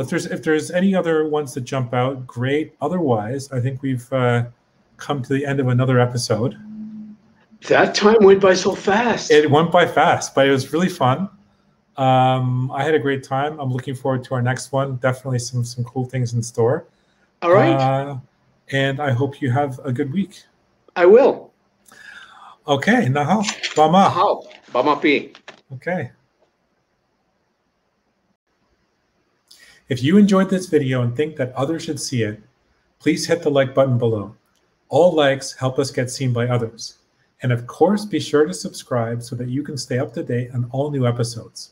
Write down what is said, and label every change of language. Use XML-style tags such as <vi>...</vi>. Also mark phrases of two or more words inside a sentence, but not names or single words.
<en>If there's any other ones that jump out, great. Otherwise, I think we've come to the end of another episode. That time went by so fast. It went by fast, but it was really fun. I had a great time. I'm looking forward to our next one. Definitely some cool things in store. All right. And I hope you have a good week. I will.</en> <oj>Okay. Nahal. Bama. Nahal. Bama pi.</oj> <en>Okay. If you enjoyed this video and think that others should see it, please hit the like button below. All likes help us get seen by others. And of course, be sure to subscribe so that you can stay up to date on all new episodes.</en>